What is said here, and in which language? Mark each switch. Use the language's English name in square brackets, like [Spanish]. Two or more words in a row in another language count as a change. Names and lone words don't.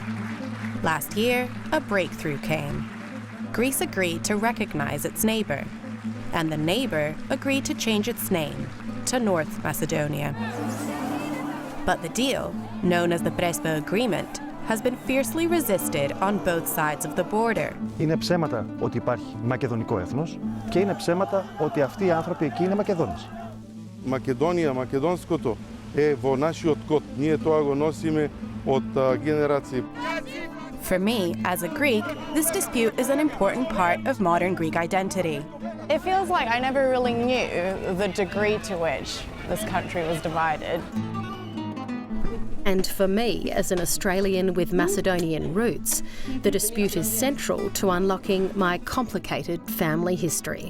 [English] Last year, a breakthrough came. Greece agreed to recognize its neighbour, and the neighbour agreed to change its name to North Macedonia. But the deal, known as the Prespa Agreement, has been fiercely resisted on both sides of the border. [Greek] Είναι ψέματα ότι υπάρχει μακεδονικό έθνος και είναι ψέματα ότι αυτοί οι άνθρωποι εκεί είναι Μακεδόνες. [Macedonian] Македонија, македонското е во нашиот код. Ние тоа го носиме од генерации. [English] For me, as a Greek, this dispute is an important part of modern Greek identity. It feels like I never really knew the degree to which this country was divided. And for me, as an Australian with Macedonian roots, the dispute is central to unlocking my complicated family history.